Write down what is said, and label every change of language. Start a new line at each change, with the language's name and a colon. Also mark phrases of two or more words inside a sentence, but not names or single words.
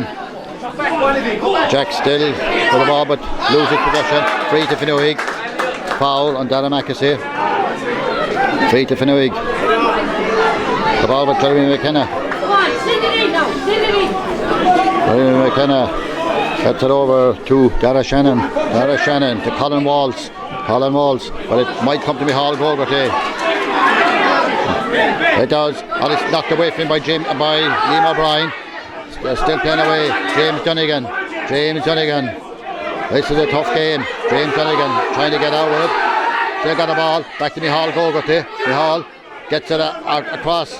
English: Jack still with the ball, but loses possession. Free to Finuge. Foul on Dara McAsey. Free to Finuge. The ball with Jeremy McKenna. Jeremy McKenna Gets it over to Dara Shannon. Dara Shannon to Colin Walsh. Colin Walsh. But it might come to Micheál Gogarty. It does. And it's knocked away from him by Liam O'Brien. Still playing away. James Dunnigan. James Dunnigan. This is a tough game. James Dunnigan trying to get out of it. Still got the ball. Back to Micheál Gogarty. Micheál gets it across.